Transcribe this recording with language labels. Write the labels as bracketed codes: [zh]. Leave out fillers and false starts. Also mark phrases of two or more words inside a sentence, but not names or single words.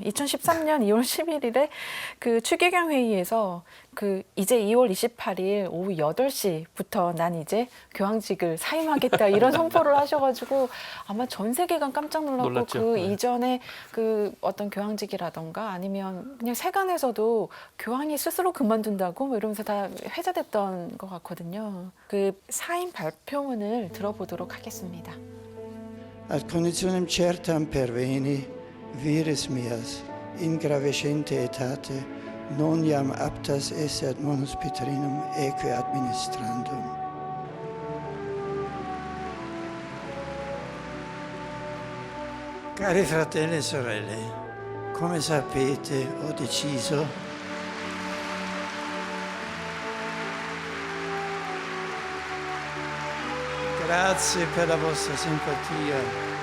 [ko] 2013년 2월 11일에 그 추기경 회의에서 그 이제 2월 28일 오후 8시부터 난 이제 교황직을 사임하겠다 이런 선포를 하셔가지고 아마 전 세계가 깜짝 놀랐고 놀랐죠. 그 네. 이전에 그 어떤 교황직이라던가 아니면 그냥 세간에서도 교황이 스스로 그만둔다고 뭐 이러면서 다 회자됐던 것 같거든요. 그 사임 발표문을 들어보도록 하겠습니다. [la] Ad conditionem certam perveni, vires meas, ingravescente etate, non iam aptas esse ad monus Petrinum eque administrandum. [it] Cari fratelli e sorelle, come sapete ho deciso grazie per la vostra simpatia.